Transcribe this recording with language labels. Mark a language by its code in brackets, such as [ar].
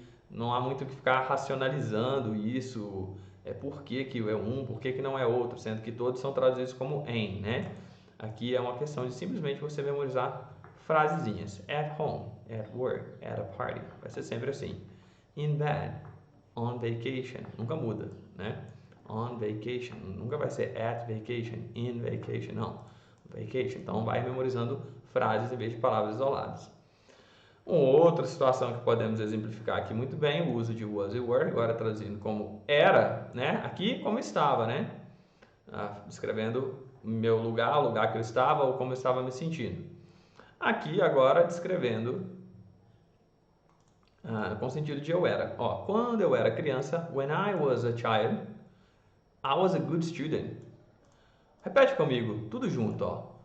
[pt] Não há muito o que ficar racionalizando isso. Por que que é um, por que que não é outro, sendo que todos são traduzidos como em, né? Aqui é uma questão de simplesmente você memorizar frasezinhas. [en] At home, at work, at a party. [pt] Vai ser sempre assim. [en] In bed, on vacation. [pt] Nunca muda, né? [en] On vacation. [pt] Nunca vai ser [en] at vacation, in vacation, [pt] não. Vacation. Então vai memorizando frases em vez de palavras isoladas. Uma outra situação que podemos exemplificar aqui muito bem, o uso de was e were, agora traduzindo como era, né? Aqui como estava, né? Descrevendo meu lugar, o lugar que eu estava ou como eu estava me sentindo. Aqui agora descrevendo com o sentido de eu era. Ó, quando eu era criança, [en] when I was a child, I was a good student. [pt] Repete comigo, tudo junto, ó.